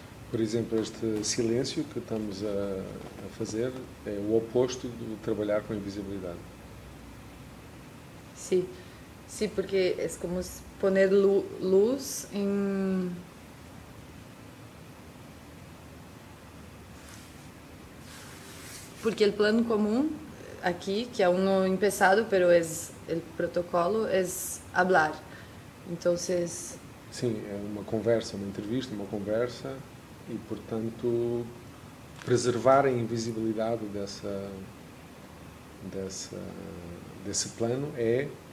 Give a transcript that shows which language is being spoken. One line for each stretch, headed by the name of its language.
Portuguese: Por exemplo, este silêncio que estamos a fazer é o oposto de trabalhar com a invisibilidade.
Spanish: Sí, porque es como poner luz en... Porque el plan común aquí, que aún no he empezado, pero es el protocolo, es hablar. Entonces...
Portuguese: Sim, é uma conversa, uma entrevista, uma conversa. E, portanto, preservar a invisibilidade desse plano é